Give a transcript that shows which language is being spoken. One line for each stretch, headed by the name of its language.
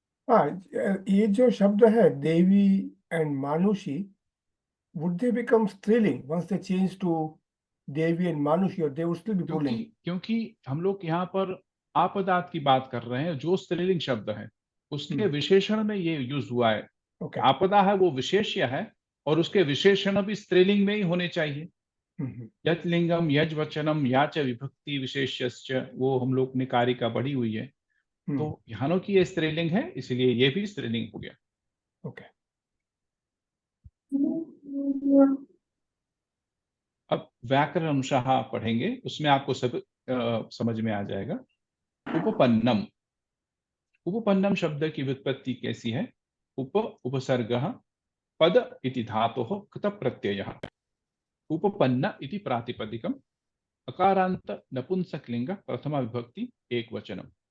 Hindi: हाँ, ये जो शब्द है
English: देवी एंड मानुषी, would they become स्त्रीलिंग once they change to देवी एंड मानुषी,
Hindi: और
English: they would still be पुल्लिंग?
Hindi: क्योंकि हम लोग यहाँ पर आपदात की बात कर रहे हैं, जो स्त्रीलिंग शब्द है उसके विशेषण में ये यूज हुआ है। ओके। आपदा है वो विशेष्य है और उसके विशेषण भी स्त्रीलिंग में ही होने चाहिए।
Sanskrit: यत् लिंगम यज वचनम या च विभक्ति विशेष्य,
Hindi: वो हम लोग ने कारिका पढ़ी हुई है। तो यहाँ की ये स्त्रीलिंग है, इसलिए ये भी स्त्रीलिंग हो गया। ओके। अब व्याकरण अंशः पढ़ेंगे, उसमें आपको सब समझ में आ जाएगा। उपपन्नम, उपपन्नम शब्द की व्युत्पत्ति कैसी है?
Sanskrit: उपसर्गः पद इति धातोः कृत प्रत्ययः, उपपन्न इति प्रातिपदिकम्, अकारांत नपुंसकलिंग प्रथमा विभक्ति एक वचनम।